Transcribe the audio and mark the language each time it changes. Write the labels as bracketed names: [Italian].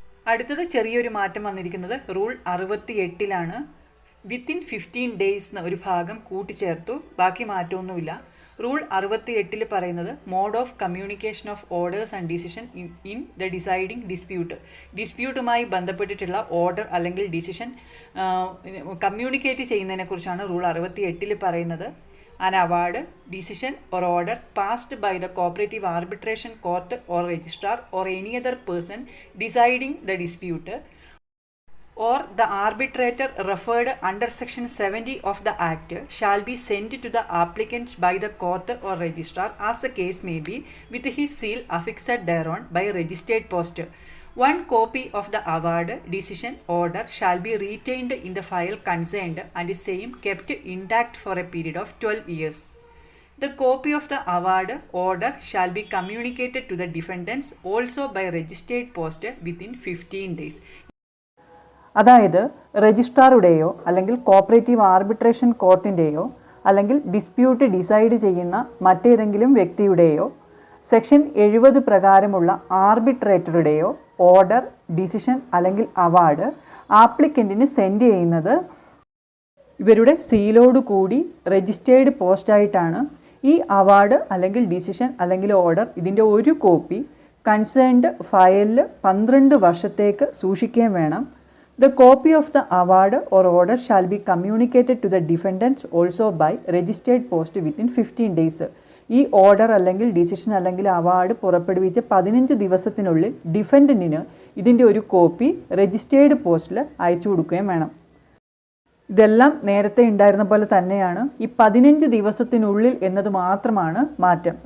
[Malayalam] അടുത്തത് ചെറിയൊരു മാറ്റം വന്നിരിക്കുന്നത് റൂൾ 68 വിത്തിൻ 15 ഡേയ്സ് എന്ന ഒരു ഭാഗം കൂട്ടിച്ചേർത്തു, ബാക്കി മാറ്റമൊന്നുമില്ല. റൂൾ 68 പറയുന്നത് [English] mode of communication of orders and decision in the deciding [Malayalam] ഡിസ്പ്യൂട്ടുമായി ബന്ധപ്പെട്ടിട്ടുള്ള ഓർഡർ അല്ലെങ്കിൽ ഡിസിഷൻ കമ്മ്യൂണിക്കേറ്റ് ചെയ്യുന്നതിനെക്കുറിച്ചാണ് റൂൾ 68 പറയുന്നത്. [English] An award, decision or order passed by the cooperative arbitration court or registrar or any other person deciding the dispute or the arbitrator referred under section 70 of the act shall be sent to the applicant by the court or registrar as the case may be with his seal affixed thereon by registered post. One copy of the award, decision, order shall be retained in the file concerned and the same kept intact for a period of 12 years. The copy of the award, order shall be communicated to the defendants also by registered post within 15 days. [Malayalam] അതായത് രജിസ്ട്രാറുടെയോ അല്ലെങ്കിൽ cooperative arbitration കോർട്ടിൻ്റെയോ അല്ലെങ്കിൽ dispute decide ചെയ്യുന്ന മറ്റേതെങ്കിലും വ്യക്തിയുടെയോ section 70 പ്രകാരമുള്ള ആർബിട്രേറ്ററുടെയോ order, decision അല്ലെങ്കിൽ award ആപ്ലിക്കൻറ്റിന് send ചെയ്യുന്നത് ഇവരുടെ സീലോട് കൂടി രജിസ്റ്റേർഡ് പോസ്റ്റായിട്ടാണ്. ഈ അവാർഡ് അല്ലെങ്കിൽ ഡിസിഷൻ അല്ലെങ്കിൽ ഓർഡർ ഇതിൻ്റെ ഒരു കോപ്പി കൺസേൺഡ് ഫയലിൽ 12 വർഷത്തേക്ക് സൂക്ഷിക്കുകയും വേണം. [English] The copy of the award or order shall be communicated to the defendants also by registered post within 15 days. [Malayalam] ഈ ഓർഡർ അല്ലെങ്കിൽ ഡിസിഷൻ അല്ലെങ്കിൽ അവാർഡ് പുറപ്പെടുവിച്ച 15 ദിവസത്തിനുള്ളിൽ ഡിഫൻഡൻറ്റിന് ഇതിൻ്റെ ഒരു കോപ്പി രജിസ്റ്റേർഡ് പോസ്റ്റിൽ അയച്ചു കൊടുക്കുകയും വേണം. ഇതെല്ലാം നേരത്തെ ഉണ്ടായിരുന്ന പോലെ തന്നെയാണ്. ഈ 15 ദിവസത്തിനുള്ളിൽ എന്നത് മാത്രമാണ് മാറ്റം.